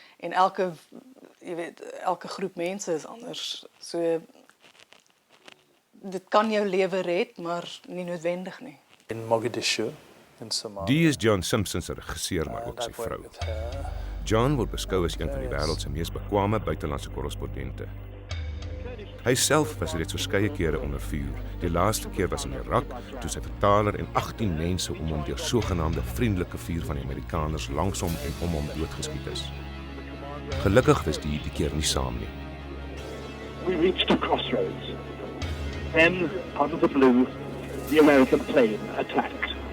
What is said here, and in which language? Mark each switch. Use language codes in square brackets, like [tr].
[af] En elke groep mense is anders. So dit kan jou lewe red, maar nie noodwendig nie. In Mogadishu, in Somalia. Die is John Simpson se regisseur, maar ook sy vrou. John word beskou as een van die wêreld se mees bekwame buitelandse korrespondente. Hy self was reeds verskeie kere onder vuur. Die laaste keer was in Irak, toe sy vertaler en 18 mense om hom deur sogenaamde vriendelike vuur van die Amerikaners langs hom en om hom doodgeskiet is. Gelukkig was die keer nie saam nie. [en] We reached a crossroads. Then, out of the blue, the American plane attacked.